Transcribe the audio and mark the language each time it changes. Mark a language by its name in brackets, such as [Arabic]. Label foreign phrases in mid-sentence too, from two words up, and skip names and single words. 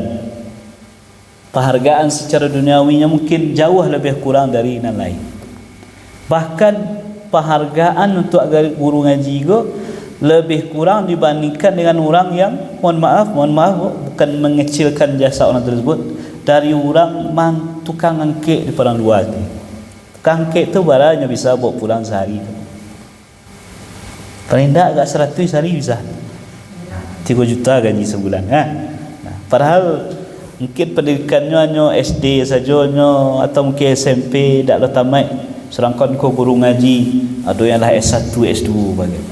[Indonesian] Penghargaan secara duniawinya mungkin jauh lebih kurang dari yang lain. Bahkan penghargaan untuk guru ngaji go lebih kurang dibandingkan dengan orang yang mohon maaf bukan mengecilkan jasa orang tersebut, dari orang tukang angkek di padang luar ni. Tukang angkek tu barangnya bisa bawa pulang sehari tu. Paling tak agak 100 hari bisa 3 juta gaji sebulan padahal mungkin pendidikannya hanya SD saja atau mungkin SMP [Minangkabau] tak lo tamat. [Indonesian] Sedangkan kau guru ngaji ada yang lah S1 S2 bagaimana.